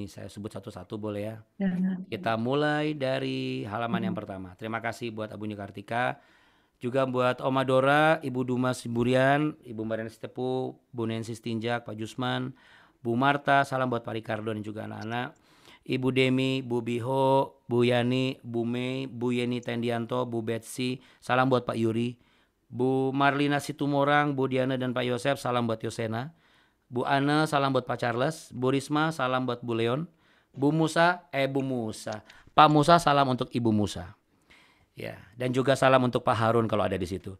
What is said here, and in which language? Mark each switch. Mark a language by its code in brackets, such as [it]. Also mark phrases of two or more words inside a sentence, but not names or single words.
[id] Saya sebut satu-satu boleh ya. Kita mulai dari halaman yang pertama. Terima kasih buat Abuni Kartika. Juga buat Oma Dora, Ibu Dumas Burian, Ibu Mariana Sitepu, Bu Nensi Stinjak, Pak Jusman, Bu Marta, salam buat Pak Ricardo dan juga anak-anak. Ibu Demi, Bu Biho, Bu Yani, Bu Mei, Bu Yeni Tendianto, Bu Betsy, salam buat Pak Yuri. Bu Marlina Situmorang, Bu Diana dan Pak Yosef, salam buat Yosena. Bu Ana, salam buat Pak Charles. Bu Risma, salam buat Bu Leon. Bu Musa, Pak Musa, salam untuk Ibu Musa. Ya, dan juga salam untuk Pak Harun kalau ada di situ.